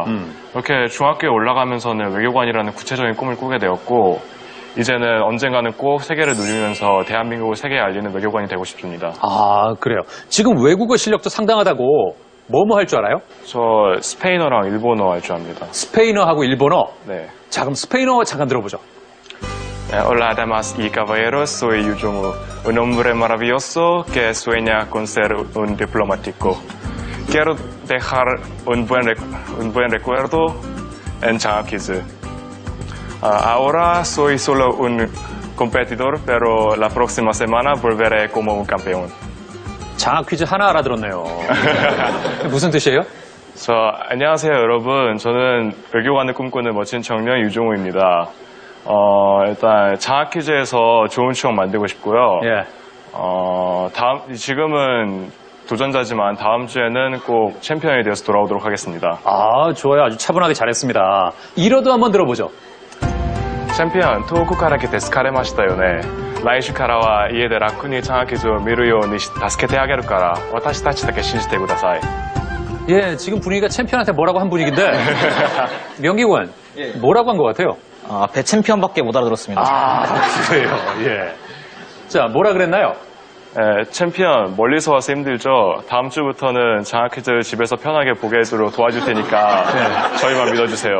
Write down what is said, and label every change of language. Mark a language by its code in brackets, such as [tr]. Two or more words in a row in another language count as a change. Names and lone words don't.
[ko] 이렇게 중학교에 올라가면서는 외교관이라는 구체적인 꿈을 꾸게 되었고, 이제는 언젠가는 꼭 세계를 누리면서 대한민국을 세계에 알리는 외교관이 되고 싶습니다. 그래요. 지금 외국어 실력도 상당하다고 뭐뭐 할 줄 알아요? 저 스페인어랑 일본어 할 줄 압니다. 스페인어하고 일본어. 네. 자, 그럼 스페인어 잠깐 들어보죠. [es] Hola, damas y caballeros, soy Yu Jong-woo, un hombre maravilloso que sueña con ser un diplomático. Quiero dejar un buen recuerdo en Changak Quiz. Ahora soy solo un competidor, pero la próxima semana volveré como un campeón. [ko] 장학 퀴즈 하나 알아들었네요. 무슨 뜻이에요? 안녕하세요, 여러분. 저는 외교관을 꿈꾸는 멋진 청년 유종우입니다. 일단 장학 퀴즈에서 좋은 추억 만들고 싶고요. 예. 지금은 도전자지만 다음 주에는 꼭 챔피언이 되어서 돌아오도록 하겠습니다. 좋아요. 아주 차분하게 잘했습니다. 이러도 한번 들어보죠. [ja] チャンピオン、遠くから来て疲れましたよね。来週からは家で楽に長傷を見るように助けてあげるから、私たちだけ信じてください。 [ko] 예, 지금 분위기가 챔피언한테 뭐라고 한 분위기인데 명기군, 뭐라고 한 것 같아요? 앞에 챔피언밖에 못 알아들었습니다. 그래요. 예. 자, 뭐라 그랬나요? 챔피언, 멀리서 와서 힘들죠? 다음 주부터는 장학 퀴즈를 집에서 편하게 보게 해도록 도와줄 테니까 저희만 믿어주세요.